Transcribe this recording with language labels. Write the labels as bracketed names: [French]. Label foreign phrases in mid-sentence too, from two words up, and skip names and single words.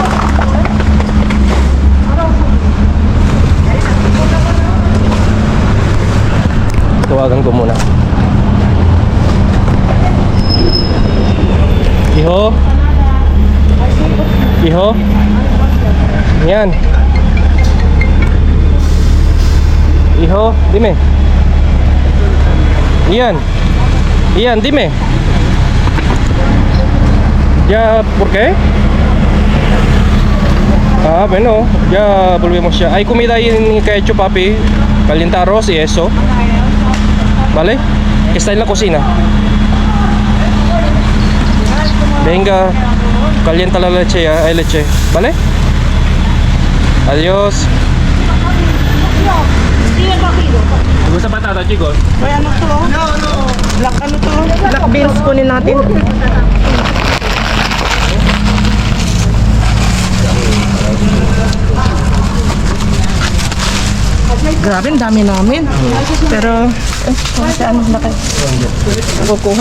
[Filipino] Tawagan ko muna. Iho? Iho? Yan. Iho, [Spanish] dime. Ian. Ian, dime. Ya, ¿por qué? Ah, bueno, ya volvemos ya. Hay comida ahí que he hecho papi. Calienta arroz y eso. ¿Vale? Que está en la cocina. Venga, calienta la leche ya, hay leche. ¿Vale? Adiós. ¿Gusta patata, chicos? [Filipino] May ano to? Black ano to? [English] Black beans [Filipino] kunin natin. Grabe, ang dami namin. Pero, saan na kayo? Kukuha.